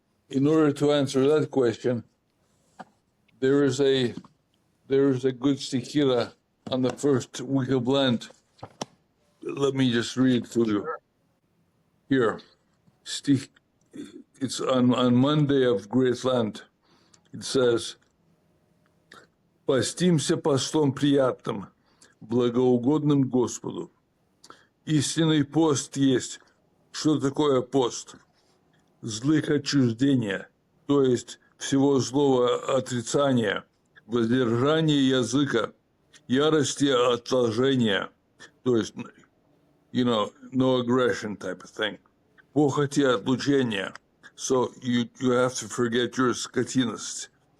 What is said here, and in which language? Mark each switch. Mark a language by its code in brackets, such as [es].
[en] in order to answer that question, there is a good stichira on the first week of Lent. Let me just read it to you. Here, it's on Monday of Great Lent. It says, [ru] «Постимся постом приятным, благоугодным Господу». Истинный пост есть. Что такое пост? Злых отчуждения, то есть всего злого отрицания, воздержание языка, ярости отложения, то есть, [en] no aggression type of thing. [ru] Похоти отлучения, [en] so you have to forget your [ru] скотинность.